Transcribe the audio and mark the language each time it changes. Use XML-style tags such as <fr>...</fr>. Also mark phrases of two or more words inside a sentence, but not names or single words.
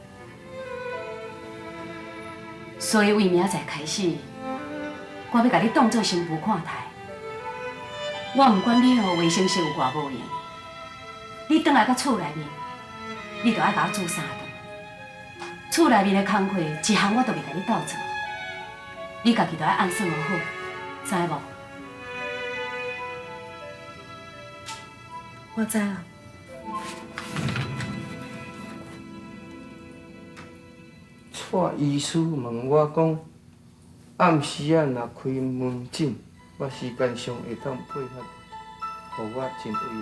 <nan>所以为明仔载开始，我要甲你当做新妇看待。我毋管你卫生习有偌无用，你转来到厝内面，你就爱甲我煮三顿。厝内面的工课一项我都袂甲你斗做，你家己就爱按算学好，知无？我知啦。蔡医师问我讲，暗时啊若开门诊，我时间上会当配合，互我真为难。</nan>